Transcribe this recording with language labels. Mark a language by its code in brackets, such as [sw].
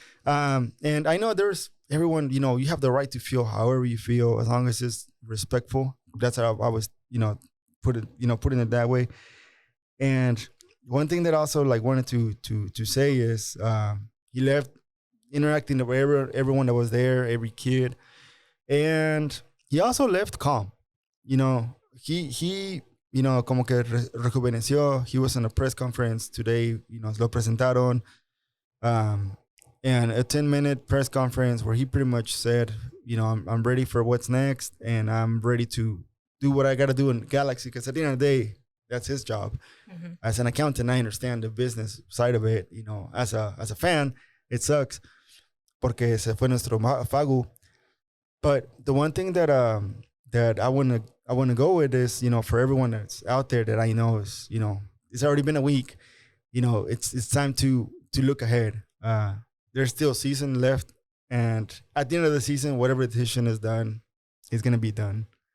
[en] And I know there's everyone, you have the right to feel however you feel, as long as it's respectful. That's how I was, putting it that way. And one thing that I also wanted to say is, he left interacting with everyone that was there, every kid. And he also left calm. [es] He como que rejuveneció. [en] He was in a press conference today, lo presentaron. And a 10-minute press conference where he pretty much said, I'm ready for what's next, and I'm ready to do what I got to do in Galaxy, because at the end of the day, that's his job. Mm-hmm. As an accountant, I understand the business side of it. As a fan, it sucks porque se fue nuestro Fagu. But the one thing that I want to go with is, for everyone that's out there that I know is, it's already been a week. It's time to look ahead. There's still a season left, and at the end of the season, whatever decision is done is gonna be done.